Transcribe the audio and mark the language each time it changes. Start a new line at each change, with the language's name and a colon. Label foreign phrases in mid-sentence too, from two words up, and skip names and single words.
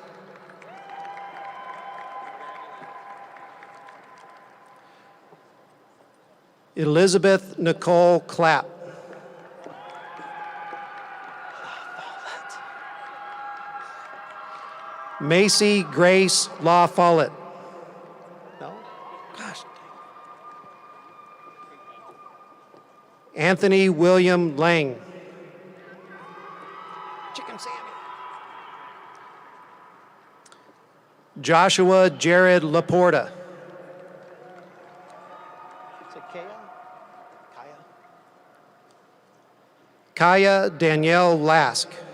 English: Elizabeth Nicole Clapp. Macy Grace La Follett. No? Gosh. Anthony William Lang. Chicken Sammy. Joshua Jared Laporta. Is it Kaya? Kaya Danielle Lask.